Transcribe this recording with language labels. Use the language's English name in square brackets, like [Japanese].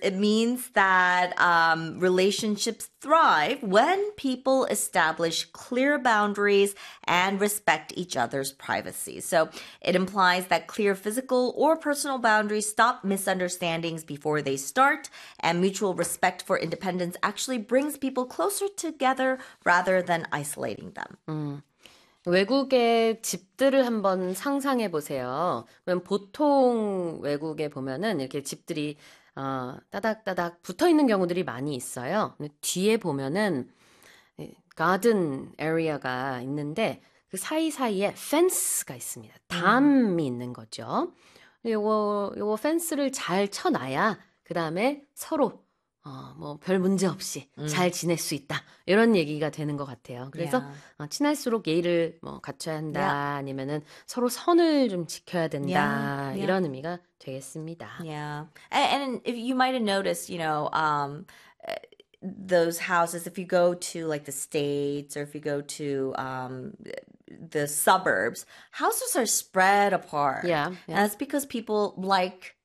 [English] It means that relationships thrive when people establish clear boundaries and respect each other's privacy. So it implies that clear physical or personal boundaries stop misunderstandings before they start, and mutual respect for independence actually brings people closer together rather than isolating them. [Korean] 외국의 집들을 한번 상상해 보세요. 그럼 보통 외국에 보면은 이렇게 집들이 따닥따닥 붙어 있는 경우들이 많이 있어요. 뒤에 보면은 garden area가 있는데 그 사이사이에 fence가 있습니다. 담이 있는 거죠. 요거 fence를 잘 쳐놔야 그 다음에 서로 별 문제 없이 잘 지낼 수 있다. 이런 얘기가 되는 것 같아요. 그래서 yeah. 친할수록 예의를 갖춰야 한다. Yeah. 아니면은 서로 선을 좀 지켜야 된다. Yeah. 이런 yeah. 의미가 되겠습니다. Yeah. [English] And if you might have noticed, you know, those houses, if you go to like the States or if you go to the suburbs, houses are spread apart. Yeah. And that's because people like